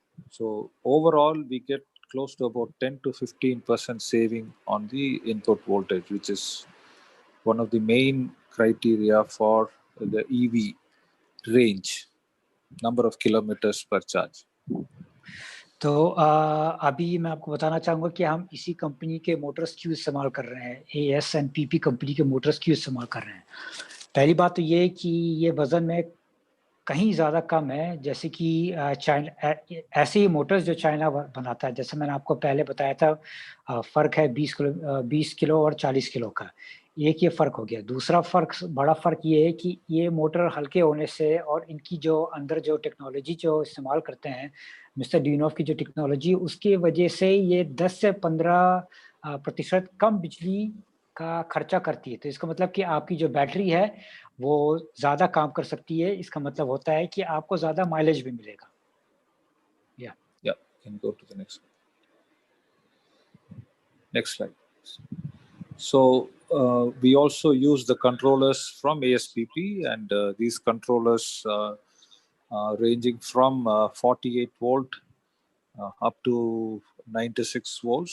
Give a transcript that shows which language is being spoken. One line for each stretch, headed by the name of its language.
English: So overall, we get close to about 10 to 15% saving on the input voltage, which is one of the main criteria for the EV range, number of kilometers per charge.
Hindi: तो अभी मैं आपको बताना चाहूँगा कि हम इसी company के मोटर्स क्यों इस्तेमाल कर रहे हैं, ASPP कंपनी के मोटर्स क्यों इस्तेमाल कर रहे हैं। पहली बात तो ये कि ये वज़न में कहीं ज़्यादा कम है, जैसे कि चाइना ऐसे ही मोटर्स जो चाइना बनाता है, जैसे मैंने आपको पहले बताया था, फ़र्क है 20 किलो और 40 किलो का। एक ये फ़र्क हो गया। दूसरा बड़ा फ़र्क ये है कि ये मोटर हल्के होने से और इनकी जो अंदर जो टेक्नोलॉजी जो इस्तेमाल करते हैं, मिस्टर ड्यूनोव की जो टेक्नोलॉजी, उसकी वजह से ये 10 से 15% कम बिजली का खर्चा करती है। तो इसका मतलब कि आपकी जो बैटरी है वो ज़्यादा काम कर सकती है। इसका मतलब होता है कि आपको ज़्यादा माइलेज भी मिलेगा।
English: Yeah, can go to the next slide. So we also use the controllers from ASPP, and these controllers ranging from 48 volt up to 96 volts.